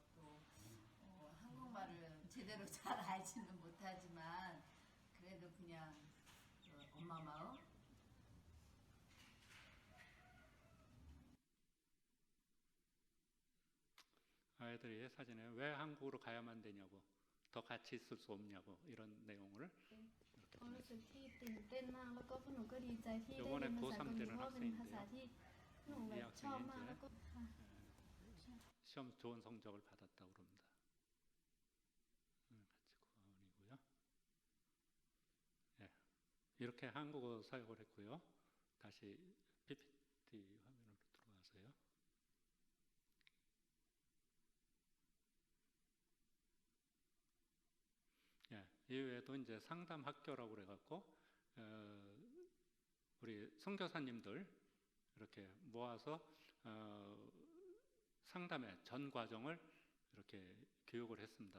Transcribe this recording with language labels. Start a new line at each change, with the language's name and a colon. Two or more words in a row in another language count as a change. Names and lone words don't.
Korean: 또 한국말을 제대로 잘 알지는 못하지만 그래도 그냥 엄마 마음. 아이들이 사진에 왜 한국으로 가야만 되냐고, 더 같이 있을 수 없냐고, 이런 내용을
Thai: ความรู้สึกที่ตื่นเต้นมากแล้วก็พวกหนูก็ดีใจที่ได้
Korean: 요번에
Thai: เรียนภาษาเกาหลี
Korean: 고3
Thai: เพราะว่าเป็นภาษาที่หนูแบบชอบมากแล้วก็ค่ะ
Korean: 시험 좋은 성적을 받았다고 그럽니다. 같이 고아원이고요. 예, 이렇게 한국어 사역을 했고요. 다시 PPT 화면으로 들어가세요. 예, 이외에도 이제 상담 학교라고 그래갖고 우리 선교사님들 이렇게 모아서 상담의 전 과정을 이렇게 교육을 했습니다.